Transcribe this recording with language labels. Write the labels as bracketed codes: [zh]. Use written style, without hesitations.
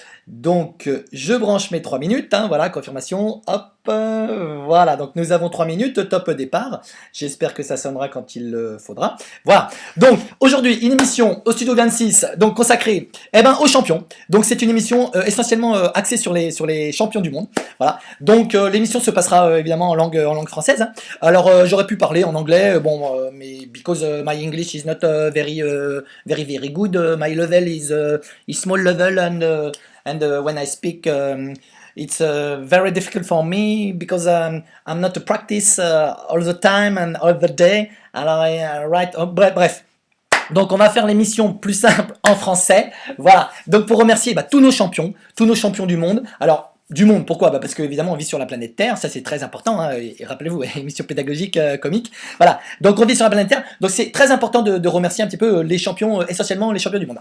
[fr] Donc je branche mes 3 minutes, hein, voilà, confirmation, hop, voilà, donc nous avons 3 minutes, top départ, j'espère que ça sonnera quand il le faudra. Voilà, donc aujourd'hui une émission au studio 26, donc consacrée aux champions, donc c'est une émission essentiellement axée sur les champions du monde, voilà, donc l'émission se passera évidemment en langue française, hein. Alors j'aurais pu parler en anglais, bon, mais [en] because my English is not very good, my level is small level and when I speak, it's very difficult for me because I'm not to practice all the time and all the day. [fr] Alors, write, oh, bref. Donc on va faire l'émission plus simple en français. Voilà. Donc pour remercier tous nos champions du monde. Alors du monde, pourquoi? Parce qu'évidemment on vit sur la planète Terre, ça c'est très important, hein, et rappelez-vous, émission pédagogique, comique, voilà, donc on vit sur la planète Terre, donc c'est très important de remercier un petit peu les champions, essentiellement les champions du monde.